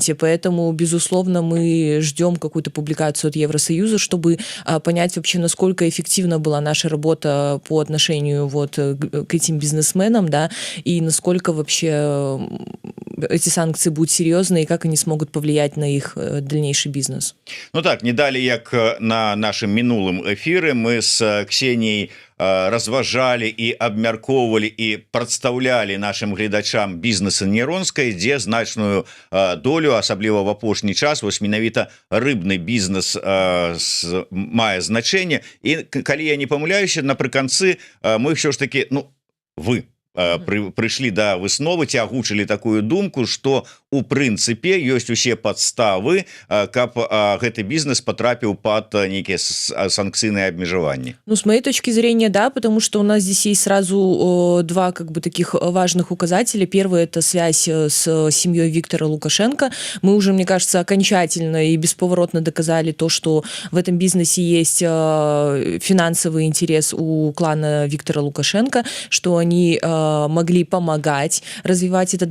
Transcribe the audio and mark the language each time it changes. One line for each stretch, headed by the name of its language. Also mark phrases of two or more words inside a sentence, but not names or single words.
Russian: Поэтому, безусловно, мы ждем какую-то публикацию от Евросоюза, чтобы понять вообще, насколько эффективна была наша работа по отношению вот к этим бизнесменам, да, и насколько вообще эти санкции будут серьезны и как они смогут повлиять на их дальнейший бизнес.
Belarusian: Ну так, не далі як на нашым мінулым эфіры мы с Ксенией разважалі і абмяркоўвалі і прадстаўлялі нашим гледачам бізнеса Неронскай, дзе значную долю, асабліва в апошні час, вось менавіта рыбны бізнес мае значэнне. І калі я не памыляюся, напрыканцы мы ўсё ж таки, ну, вы прыйшлі да высновы, ці агучылі такую думку, што у прынцыпе ёсць усе падставы, каб гэты бізнес потрапіў
Russian: под некие
Belarusian: санкцыйные абмежаванні. Ну,
Russian: с моей точки зрения, да, потому что у нас здесь есть сразу два как бы таких важных указателя. Первый — это связь с семьей Виктора Лукашенко. Мы уже, мне кажется, окончательно и бесповоротно доказали то, что в этом бизнесе есть финансовый интерес у клана Виктора Лукашенко, что они могли помогать развивать этот